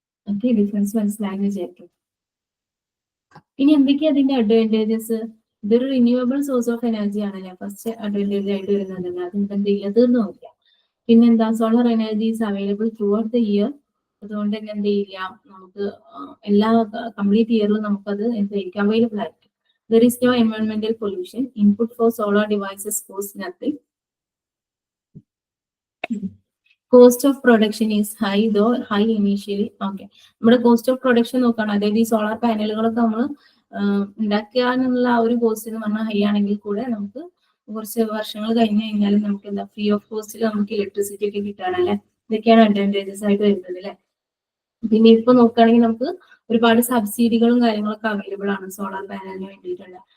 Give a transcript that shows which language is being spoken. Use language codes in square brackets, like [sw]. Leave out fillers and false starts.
[ml] Okay, difference മനസ്സിലായെന്ന് വിചാരിക്കും. ഇനി എന്തൊക്കെയാ അതിന്റെ അഡ്വാൻറ്റേജസ്? ഇതൊരു റിന്യൂവബിൾ സോഴ്സ് ഓഫ് എനർജി ആണല്ലേ ഫസ്റ്റ് അഡ്വാൻറ്റേജ് ആയിട്ട് വരുന്നത്. അതുകൊണ്ട് എന്ത് ചെയ്യുക, തീർന്നു പോകില്ല. പിന്നെന്താ, [en] Solar energy is available throughout the year. [ml] അതുകൊണ്ട് തന്നെ എന്ത് ചെയ്യില്ല, നമുക്ക് എല്ലാ കംപ്ലീറ്റ് ഇയറിലും നമുക്കത് എന്തായിരിക്കും, അവൈലബിൾ ആയിരിക്കും. [en] There is no environmental pollution. Input for solar devices costs nothing. Cost of production is high, though high initially. [ml] Okay, നമ്മുടെ കോസ്റ്റ് ഓഫ് പ്രൊഡക്ഷൻ നോക്കുകയാണ്. അതായത് ഈ സോളാർ പാനലുകളൊക്കെ നമ്മൾ ഉണ്ടാക്കാനുള്ള ആ ഒരു കോസ്റ്റ് എന്ന് പറഞ്ഞാൽ ഹൈ ആണെങ്കിൽ കൂടെ നമുക്ക് കുറച്ച് വർഷങ്ങൾ കഴിഞ്ഞ് കഴിഞ്ഞാൽ നമുക്ക് എന്താ, ഫ്രീ ഓഫ് കോസ്റ്റിൽ നമുക്ക് ഇലക്ട്രിസിറ്റി ഒക്കെ കിട്ടാനല്ലേ. ഇതൊക്കെയാണ് അഡ്വാൻറ്റേജസ് ആയിട്ട് വരുന്നത് അല്ലെ. പിന്നെ ഇപ്പൊ നോക്കുകയാണെങ്കിൽ നമുക്ക് ഒരുപാട് സബ്സിഡികളും കാര്യങ്ങളൊക്കെ അവൈലബിൾ ആണ് സോളാർ പാനലിന് വേണ്ടിയിട്ടുള്ള.